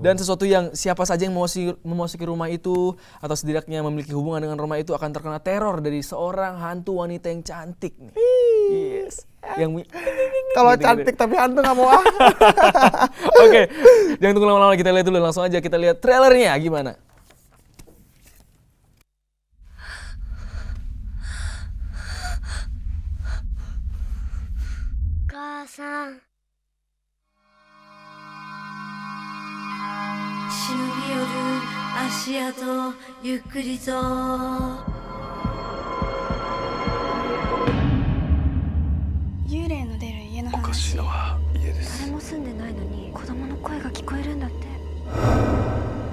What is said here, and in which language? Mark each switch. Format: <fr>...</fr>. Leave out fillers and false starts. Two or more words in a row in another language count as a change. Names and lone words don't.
<id>Dan sesuatu yang siapa saja yang memasuki rumah itu atau setidaknya memiliki hubungan dengan rumah itu akan terkena teror dari seorang hantu wanita yang cantik nih. Yes. Yang kalau cantik tapi hantu nggak mau. Oke. Jangan tunggu lama-lama, kita lihat dulu, langsung aja kita lihat trailernya gimana. Kak-san.</id> <ja>忍び寄る足跡ゆっくりと幽霊の出る家の話。おかしいのは家です。誰も住んでないのに子供の声が聞こえるんだって。</ja>